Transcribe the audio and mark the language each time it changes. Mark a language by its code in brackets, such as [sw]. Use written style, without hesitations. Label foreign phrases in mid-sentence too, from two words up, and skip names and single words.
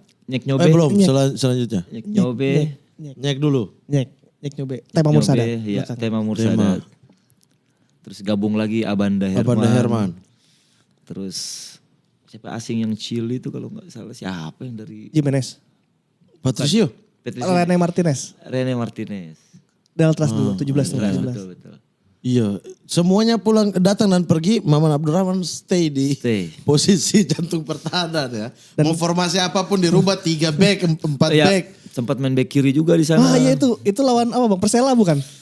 [id] Nyek Nyobe. Belum. Selanjutnya. Nyek Nyobe. Nyek dulu. Nyek nyobe. Tema Mursada. Ya, Tema Mursada. Terus gabung lagi Abanda Herman. Terus siapa asing yang chill itu kalau nggak salah siapa yang dari Jimenez. Patricio. Rene Martinez. Rene Martinez. Deltras dulu, 17. Betul. Iya, semuanya pulang datang dan pergi. Maman Abdurrahman stay di posisi jantung pertahanan ya. Mau formasi apapun dirubah 3 back, 4 back. Sempat main back kiri juga di sana. Ah iya itu lawan apa Bang? Persela bukan?